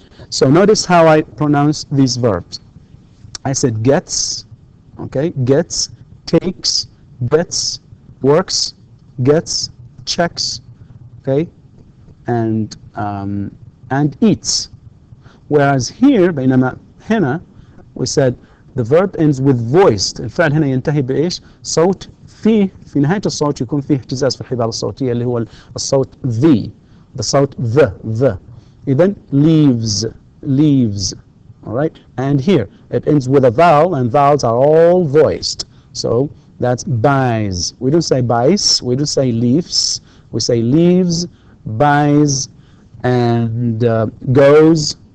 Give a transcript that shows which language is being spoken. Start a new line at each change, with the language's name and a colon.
English: So notice how I pronounce these verbs. I said gets, okay, gets, takes, gets, works, gets, checks, okay, and eats. Whereas here,
Arabic: بينما هنا,
English: we said the verb ends with voiced.
Arabic: الفعل هنا ينتهي بإيش؟ صوت في نهاية الصوت يكون فيه اهتزاز في الحبال الصوتية اللي هو الصوت the صوت the. إذن
English: leaves, all right? And here it ends with a vowel, and vowels are all voiced. So that's buys. We don't say buys, we don't say leaves, we say leaves, buys, and goes.